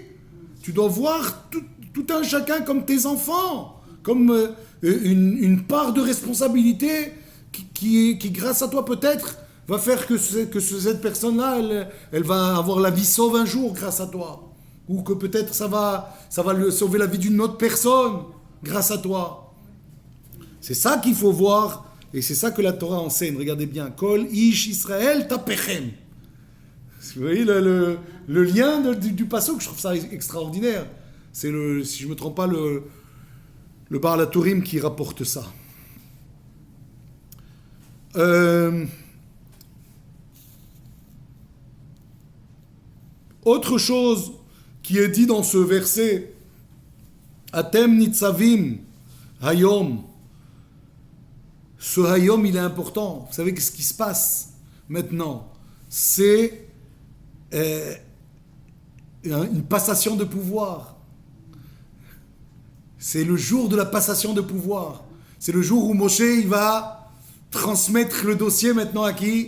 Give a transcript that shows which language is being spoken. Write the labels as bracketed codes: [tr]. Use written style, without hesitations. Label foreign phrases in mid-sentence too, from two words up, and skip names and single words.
[fr] Tu dois voir tout un chacun comme tes enfants, comme une part de responsabilité qui, grâce à toi peut-être, va faire que cette personne-là, elle va avoir la vie sauve un jour grâce à toi. Ou que peut-être ça va lui sauver la vie d'une autre personne grâce à toi. C'est ça qu'il faut voir. Et c'est ça que la Torah enseigne. Regardez bien. [he] כל איש ישראל טפכם. [fr] Vous voyez le lien du pasuk, je trouve ça extraordinaire. C'est si je ne me trompe pas, le Baal HaTurim qui rapporte ça. Autre chose qui est dit dans ce verset, [he] אתם נצבים היום. [fr] Ce hayom, il est important. Vous savez ce qui se passe maintenant? C'est une passation de pouvoir. C'est le jour de la passation de pouvoir. C'est le jour où Moshe, il va transmettre le dossier maintenant à qui?